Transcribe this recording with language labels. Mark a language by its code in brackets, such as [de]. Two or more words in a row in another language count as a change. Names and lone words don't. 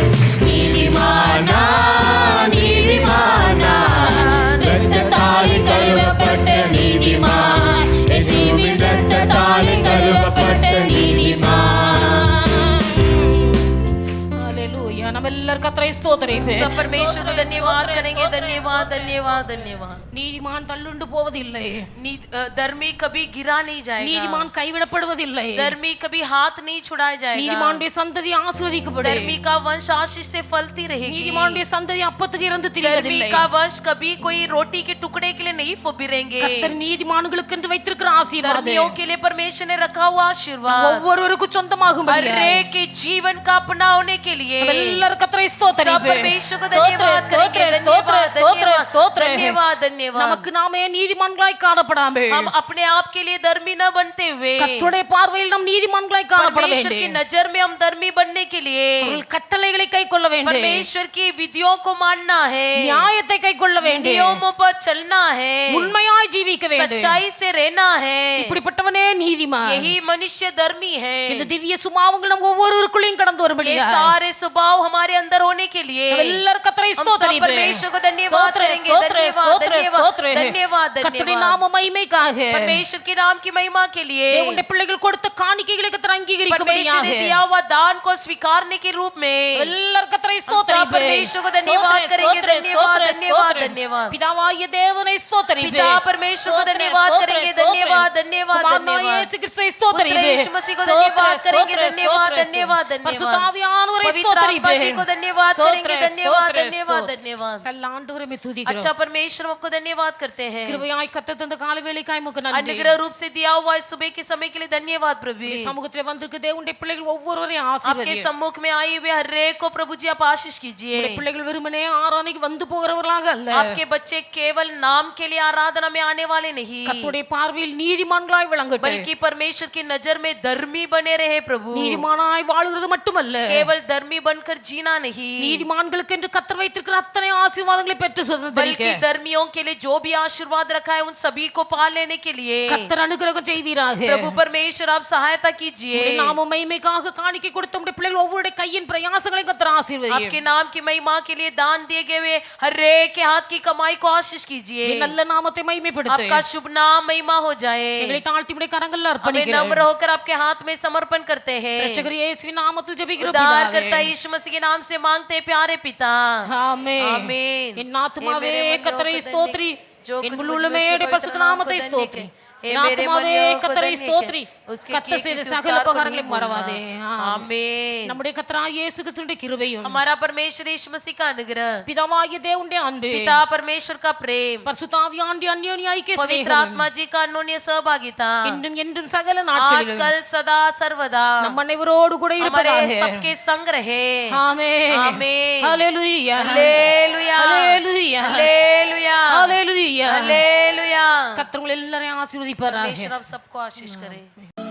[ta] நீதிமானா நீதிமானா, இரத்தத்தாலே கழுவப்பட்ட நீதிமான். இயேசுவின் இரத்தத்தாலே கழுவப்பட்ட நீதிமான். [hi] हालेलूया. [ta] நம்மெல்லாரும் கர்த்தரை ஸ்தோத்திரிப்போம். [hi] सब परमेश्वर को धन्यवाद करेंगे. धन्यवाद धन्यवाद धन्यवाद. [ta] நீதிமான் தள்ளுண்டு போவதில்லை. [hi] धर्मी कभी गिरा नहीं जाएगा. [ta] நீதிமான் கைவிடப்படுவதில்லை. [hi] धर्मी कभी हाथ नहीं छुड़ाया जाएगा. [ta] நீதிமானுடைய சந்ததி ஆசீர்வதிக்கப்படும். [hi] धर्मी का वंश आशीष से फलती रहेगी. [ta] நீதிமானுடைய சந்ததி அப்பத்துக்கு இருந்து [hi] धर्मी [ta] திரிவதில்லை. [hi] का वंश कभी कोई रोटी के टुकड़े के लिए नहीं बिरेंगे. [ta] கர்த்தர் நீதிமான்களுக்கு என்று வைத்திருக்கிற ஆசீர்வாதம் [hi] धर्मियों के लिए परमेश्वर ने रखा हुआ आशीर्वाद [ta] ஒவ்வொருவருக்கும் சொந்தமாகும். [hi] हर एक के जीवन का अपना होने के लिए [ta] எல்லாரும் கர்த்தரை [hi] सब [ta] ஸ்தோத்திரிப்போம். [hi] परमेश्वर को धन्यवाद करेंगे. धन्यवाद धन्यवाद धन्यवाद. [ta] நமக்கு நாமே நீதிமான்களாய் காணப்படாமல் [hi] हम अपने आप के लिए धर्मी न बनते हुए [ta] கர்த்தருடைய பார்வையில் நாம் நீதிமான்களாய் காணப்பட [hi] परमेश्वर की [ta] வேண்டும். [hi] नजर में हम धर्मी बनने के लिए [ta] அவர்கள் கட்டளைகளை கைக்கொள்ள வேண்டும். [hi] परमेश्वर की विधियों को मानना है, [ta] நியாயத்தை கைக்கொள்ள வேண்டும். [hi] नियमों पर चलना है, [ta] உண்மையாய் ஜீவிக்க வேண்டும். [hi] सच्चाई से रहना है. [ta] இப்படிப்பட்டவனே நீதிமான். [hi] यही मनुष्य धर्मी है. [ta] இந்த திவ்ய சுபாவங்கள் நம் ஒவ்வொருவருக்குள்ளேயும் கடந்து [hi] ये [ta] வரும்படியா [hi] सारे स्वभाव हमारे अंदर होने के लिए [ta] எல்லாரும் கர்த்தரை [hi] हम सब [ta] ஸ்தோத்திரிப்போம். [hi] परमेश्वर को धन्यवाद करेंगे. धन्यवाद धन्यवाद [ta] கர்த்தருடைய [hi] धन्यवाद. [ta] நாம மகிமைக்காக [hi] परमेश्वर के नाम की महिमा के लिए [ta] தேவனுடைய பிள்ளைகள் கொடுத்த காணிக்கைகளை கர்த்தர் [hi] परमेश्वर ने [ta] அங்கீகரிக்கும்படியாக [hi] दिया हुआ दान को स्वीकारने के रूप में [ta] எல்லாரும் கர்த்தரை [hi] हम सब [ta] ஸ்தோத்திரிப்போம். [hi] परमेश्वर को धन्यवाद करेंगे. धन्यवाद धन्यवाद धन्यवाद. [ta] பிதாவாகிய தேவனை ஸ்தோத்திரிப்போம். [hi] पिता परमेश्वर को धन्यवाद करेंगे. धन्यवाद धन्यवाद [ta] குமாரனாகிய [hi] धन्यवाद. [ta] இயேசு கிறிஸ்துவை ஸ்தோத்திரிப்போம். [hi] पुत्र यीशु मसीह को धन्यवाद करेंगे. धन्यवाद धन्यवाद धन्यवाद. [ta] பரிசுத்தாவியானவரை [hi] पवित्र आत्मा जी को [ta] ஸ்தோத்திரிப்போம். [hi] धन्यवाद करेंगे. धन्यवाद धन्यवाद धन्यवाद. [ta] நல்ல ஆண்டவரை [hi] अच्छा [ta] துதிக்கிறோம். [hi] परमेश्वर हम आपको धन्यवाद करते हैं. [ta] கிருபையாய் கர்த்தர் தந்த கால வேளைக்காய் உமக்கு நன்றி. [hi] अनुग्रह रूप से दिया हुआ इस सुबह के समय के लिए धन्यवाद प्रभु. [ta] உம்முடைய சமூகத்திலே வந்திருக்க தேவனுடைய பிள்ளைகள் ஒவ்வொருவரையும் [hi] आपके [ta] ஆசீர்வதியும். [hi] सम्मुख में आए हुए हर एक को प्रभु जी आप आशीष कीजिए. [ta] உம்முடைய பிள்ளைகள் வெறுமனே ஆராதனைக்கு வந்து போகிறவர்களாக அல்ல. [hi] आपके बच्चे केवल नाम के लिए आराधना में आने वाले नहीं, [ta] கர்த்தருடைய பார்வையில் நீதிமான்களாய் விளங்கட்டும். [hi] बल्कि परमेश्वर की नजर में धर्मी बने रहे प्रभु. [ta] நீதிமானாய் வாழுகிறது மட்டுமல்ல, [hi] केवल धर्मी बनकर जीना नहीं, [ta] நீதிமான்களுக்கு என்று கர்த்தர் வைத்திருக்கிற அத்தனை ஆசீர்வாதங்களை பெற்று சுதந்தரிக்க [hi] बल्कि धर्मियों के लिए जो भी आशीर्वाद रखा है उन सभी को पा लेने के लिए [ta] கர்த்தர் அனுகிரகம் செய்வீராக. [hi] प्रभु परमेश्वर आप सहायता कीजिए. உம்முடைய நாம மகிமைக்காக காணிக்கை கொடுத்த உம்முடைய பிள்ளைகள் ஒவ்வொருடைய கையின் பிரயாசங்களை கர்த்தர் ஆசீர்வதியும். आपके नाम की महिमा के लिए दान दिए गए हुए हर एक के हाथ की कमाई को आशीष कीजिए. कीजिए, [ta] நல்ல நாமத்தை மகிமைப்படுத்து. [hi] आपका शुभ नाम महिमा हो जाए। [ta] எங்களை தாழ்த்தி உடைய கரங்கள்ல [hi] हमें [ta] அர்ப்பணிக்கிறோம். [hi] नम्र होकर आपके हाथ में समर्पण करते हैं। [ta] இரட்சகர் இயேசுவின் நாமத்தில் ஜெபிக்கிறோம் [hi] उद्धार [ta] பிதாவே. [hi] करता यीशु मसीह के नाम से मांगते हैं प्यारे पिता। [ta] ஆமென். [hi] आमीन। [ta] என் ஆத்துமாவே [hi] हे मेरे मन [ta] கர்த்தரை யோக ஸ்தோத்திரி. [hi] जो [ta] என் [hi] कुछ [ta] முழுமே [hi] मुझ में [ta] பரிசுத்த நாமத்தை [hi] पवित्र नाम को [ta] ஸ்தோத்திரி. [hi] धन्य हे [ta] என் [hi] मेरे मन [ta] ஆத்துமாவே [hi] योग को [ta] கர்த்தரை [hi] धन्य [ta] ஸ்தோத்திரி. [hi] के उसके [ta] கர்த்தர் [hi] किए [ta] செய்த [hi] किसी [ta] சகல [hi] उपकार को [ta] உபகாரங்களை [hi] नहीं [ta] மறவாதே. [hi] भूलना। आमीन। [ta] நம்முடைய கர்த்தராகிய இயேசு கிறிஸ்துவின் கிருபையும் [hi] हमारा परमेश्वर यीशु मसीह का अनुग्रह, [ta] பிதாவாகிய தேவனுடைய அன்பு [hi] पिता परमेश्वर का प्रेम, [ta] பரிசுத்த ஆவியானவருடைய அந்யோன்ய ஐக்கிய [hi] पवित्र [ta] சிநேகம் [hi] आत्मा जी का अन्योन्य सहभागिता [ta] இன்றும் என்றும் சகல நாட்களிலும் [hi] आजकल सदा सर्वदा [ta] நம் அனைவரோடு கூட [hi] हमारे [ta] இருப்பதாக. [hi] सबके संग रहे। [ta] ஆமென். [hi] आमीन। [ta] ஹalleluya. [hi] हालेलुया [ta] ஹalleluya. [hi] हालेलुया [ta] ஹalleluya. [hi] हालेलुया। [ta] கர்த்தர் உங்களை எல்லாரையும் ஆசீர்வதிப்பாராக. [hi] परमेश्वर आप सबको आशीष करे।